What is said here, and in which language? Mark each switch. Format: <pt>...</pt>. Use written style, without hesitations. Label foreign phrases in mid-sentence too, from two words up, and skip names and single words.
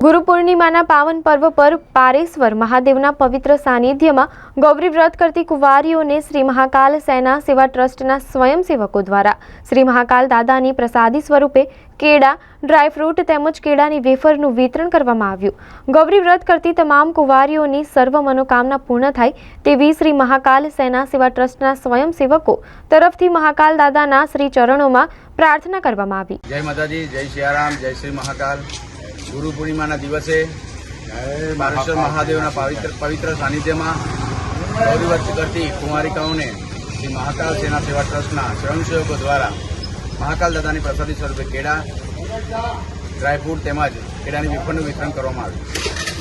<gu>ગુરુ પૂર્ણિમાના પાવન પર્વ પર પારેશ્વર મહાદેવના પવિત્ર સાનિધ્યમાં ગૌરી વ્રત કરતી કુંવારીઓને શ્રી મહાકાલ સેના સેવા ટ્રસ્ટના સ્વયંસેવકો દ્વારા શ્રી મહાકાલ દાદાની પ્રસાદી સ્વરૂપે કેળા, ડ્રાયફ્રૂટ તેમજ કેળાની વેફરનું વિતરણ કરવામાં આવ્યું। ગૌરી વ્રત કરતી તમામ કુંવારીઓની સર્વ મનોકામના પૂર્ણ થાય તેવી શ્રી મહાકાલ સેના સેવા ટ્રસ્ટના સ્વયંસેવકો તરફથી મહાકાલ દાદાના શ્રી ચરણોમાં प्रार्थना કરવામાં આવી। જય માતાજી, જય સિયારામ, જય શ્રી મહાકાલ। ગુરુ પૂર્ણિમા દિવસે પારેશ્વર મહાદેવના પવિત્ર સાનિધ્ય મેં ગૌરી વ્રત કરતી કુમારિકાઓને શ્રી મહાકાલ સેના સેવા ટ્રસ્ટના સ્વયંસેવકો દ્વારા મહાકાલ દાદાની પ્રસાદી સ્વરૂપે કેડા, ડ્રાયફ્રૂટ તેમજ કેળાની વેફરનું વિતરણ કરવામાં આવ્યું।</gu>